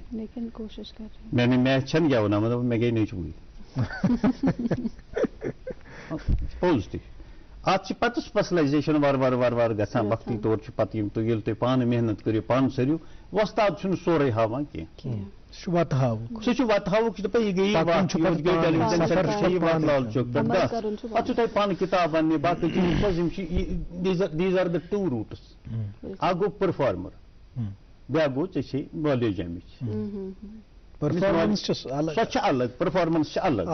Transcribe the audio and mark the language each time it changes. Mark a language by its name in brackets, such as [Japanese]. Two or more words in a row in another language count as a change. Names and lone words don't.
[Hindi] लेकिन कोशिश कर रहे हैं मैं छन गया मतलब मैं गई नहीं चुकी पोज थी [Kashmiri] ات پتہ سپیشلائزیشن وار گژھان وقتی طور پتہ یم ییٚلہِ تُہۍ پانہٕ محنت کٔرِو پانہٕ سٔرِو وۄستاد چھُنہٕ سورُے ہاوان کینٛہہ سُہ چھُ وتہٕ ہاوُک دپان یہِ گٔیی [English] television centre [Kashmiri] چھِ وتھ لال چوک پٮ۪ٹھ گژھ پتہٕ چھُ تۄہہِ پانہٕ کِتاب اننہِ باقٕے چیٖز یِم چھِ [English] there are the 2 routes [Kashmiri] اکھ گوٚو پٔرفارمر بیٛاکھ گوٚو ژےٚ چھے نالیج امِچ سۄ چھِ الگ پٔرفارمنس چھِ الگ